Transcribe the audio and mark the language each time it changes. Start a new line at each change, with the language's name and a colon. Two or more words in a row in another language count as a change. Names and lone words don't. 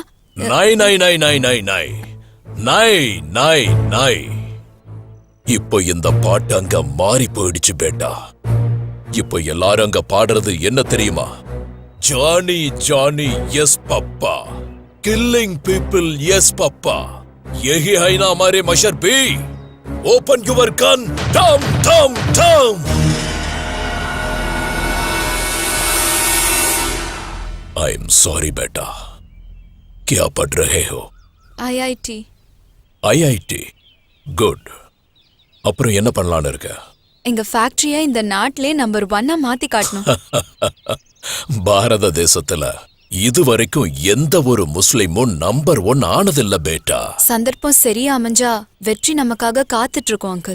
Tamil: நை நை நை நை நை நை நை நை நை. இப்போ இந்த பாட்டு அங்க மாறி போயிடுச்சு பேட்டா. இப்போ எல்லாரும் அங்க பாடுறது என்ன தெரியுமா?
English: Johnny Johnny yes papa, killing people yes papa,
Hindi: यही है ना हमारे मशर भी.
English: open your gun, tum tum tum. I am sorry बेटा.
Hindi: क्या पढ़ रहे हो? IIT. IIT. गुड.
Tamil: அப்புறம் என்ன பண்ணலான்னு இருக்க? எங்க ஃபேக்டரியை இந்த நாட்டிலே நம்பர் 1 மாத்தி காட்டணும். பாரத தேசத்துல இதுவரைக்கும் எந்த ஒரு முஸ்லிமும் நம்பர் 1 ஆனதில்ல பேட்டா. சந்தர்ப்பம் சரியா அமைஞ்சா வெற்றி நமக்காக காத்துட்டு இருக்கோம் அங்கிள்.